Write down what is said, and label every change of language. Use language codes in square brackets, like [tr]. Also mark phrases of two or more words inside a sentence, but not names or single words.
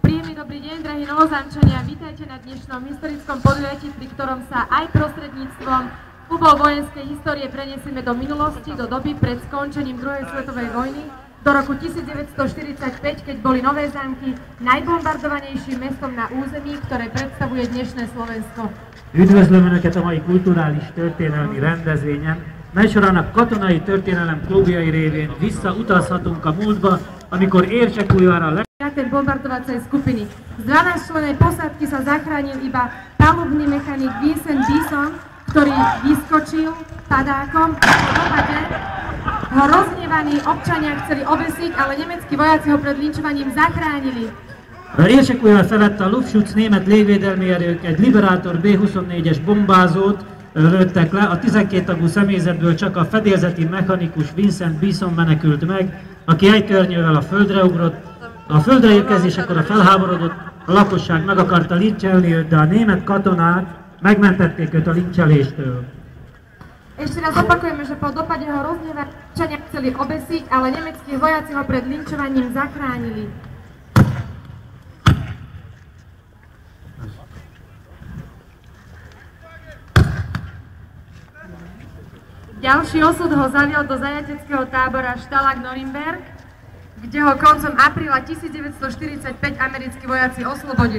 [sk] Príjemný dobrý deň, drahí novozamčania. Vítajte na dnešnom historickom podujatí, pri ktorom sa aj prostredníctvom úbol vojenskej histórie preniesieme do minulosti, do doby pred skončením druhej svetovej vojny, do roku 1945, keď boli Nové Zámky najbombardovanejším mestom na území, ktoré predstavuje dnešné Slovensko. [hu] Üdvözlöm Önöket a mai kulturális történelmi rendezvényen, mely során a katonai történelem klubjai révén visszautazhatunk a múltba, amikor Érsekújvára [sk] bombardovacej skupiny. Z 12-člennej posádky sa zachránil iba palubný mechanik Vincent Bison, ktorý vyskočil padákom a po dopade ho rozhnevaní občania chceli obesiť, ale nemeckí vojaci ho pred linčovaním zachránili. [hu] Érsekújvár felett a Luftschutz német légvédelmi erők egy Liberator B-24-es bombázót lőttek le, a 12 tagú személyzetből csak a fedélzeti mechanikus Vincent Bison menekült meg, aki egy törnyővel a földre ugrott. A földre érkezésekor a felháborodott a lakosság meg akarta lincselni őt, de a német katonák megmentették őt a lincseléstől. [sk] Ešte raz opakujeme, že po dopade ho rozhnevaní občania chceli obesiť, ale nemeckí vojaci ho pred linčovaním zachránili. Ďalší osud ho zavial do zajateckého tábora Stalag Norimberg, kde ho koncom apríla 1945 americkí vojaci oslobodili.